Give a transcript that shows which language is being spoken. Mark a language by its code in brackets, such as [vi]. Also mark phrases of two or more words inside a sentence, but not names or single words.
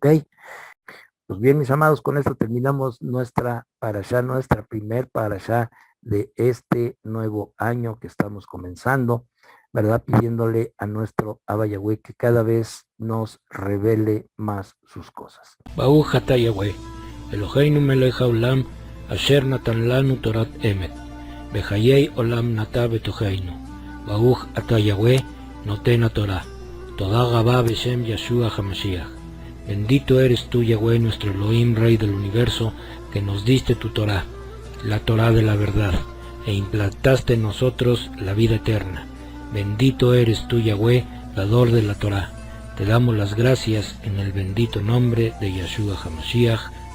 [es] Pues bien, mis amados, con esto terminamos nuestra primer parashá de este nuevo año que estamos comenzando, ¿verdad? Pidiéndole a nuestro Abba Yahweh que cada vez nos revele más sus cosas. [he] ברוך אתה יהוה אלהינו מלך העולם אשר נתן לנו תורת אמת בחיי עולם נטע בתוכנו. ברוך אתה יהוה נותן התורה תודה רבה בשם ישוע המשיח. [es] Bendito eres tú, Yahweh, nuestro Elohim, Rey del universo, que nos diste tu Torah, la Torah de la verdad, e implantaste en nosotros la vida eterna. Bendito eres tú, Yahweh, dador de la Torah. Te damos las gracias en el bendito nombre de Yeshua HaMashiach.